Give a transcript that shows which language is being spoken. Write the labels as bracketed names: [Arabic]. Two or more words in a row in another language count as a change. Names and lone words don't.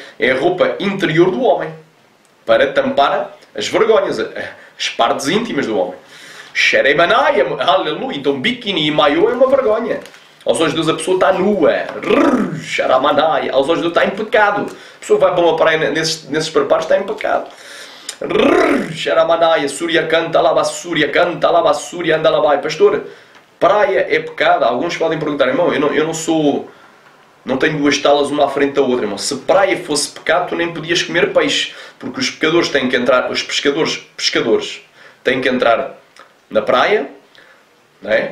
[Portuguese] Cuecas é a roupa interior do homem. para tampar as vergonhas, as partes íntimas do homem. Xeremanai, aleluia. Então biquíni e maiô é uma vergonha. Aos olhos de Deus a pessoa está nua. Xaramanai. Aos olhos de Deus está em pecado. A pessoa vai para uma praia nesses preparos, está em pecado. Xaramanai. Súria canta, alabassúria, canta, alabassúria, anda labai. Pastor, praia é pecado? Alguns podem perguntar, irmão, eu não sou... Não tenho duas talas uma à frente da outra, irmão. Se praia fosse pecado, tu nem podias comer peixe. Porque os pescadores têm que entrar... Os pescadores têm que entrar na praia, não é?